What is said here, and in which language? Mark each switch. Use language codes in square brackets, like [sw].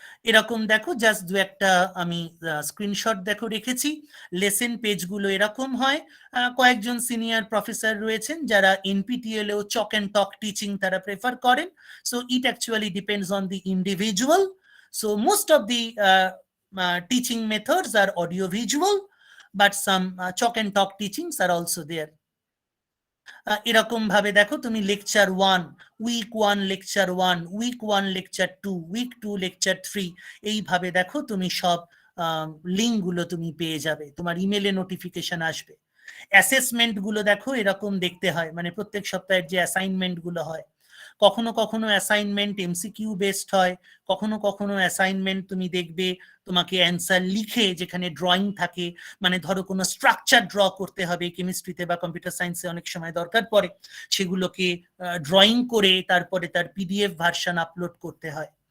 [bn] এরকম দেখো জাস্ট দু একটা আমি স্ক্রিনশট দেখো রেখেছি। লেসন পেজগুলো এরকম হয়। কয়েকজন সিনিয়র প্রফেসর রয়েছেন যারা এনপিটিএল এও চক অ্যান্ড টক টিচিং তারা প্রেফার করেন। [en] So it actually depends on the individual. So most of the teaching methods are audio visual, but some chalk and talk teachings are also there. [bn] এরকম ভাবে দেখো তুমি lecture 1, week 1 lecture 1, week 1 lecture 2, week 2 lecture 3, এইভাবে দেখো তুমি সব link গুলো তুমি পেয়ে যাবে, তোমার ইমেলে নোটিফিকেশন আসবে। অ্যাসেসমেন্ট গুলো দেখো এরকম দেখতে হয়, মানে প্রত্যেক সপ্তাহের যে অ্যাসাইনমেন্ট গুলো হয়, কখনো কখনো অ্যাসাইনমেন্ট এমসিকিউ বেসড হয়, কখনো কখনো অ্যাসাইনমেন্ট তুমি দেখবে তোমাকে অ্যান্সার লিখে যেখানে ড্রয়িং থাকে, মানে ধরো কোনো স্ট্রাকচার ড্র করতে হবে, কেমিস্ট্রিতে বা কম্পিউটার সায়েন্সে অনেক সময় দরকার পড়ে, সেগুলোকে ড্রয়িং করে তারপরে তার পিডিএফ ভার্সন আপলোড করতে হয়।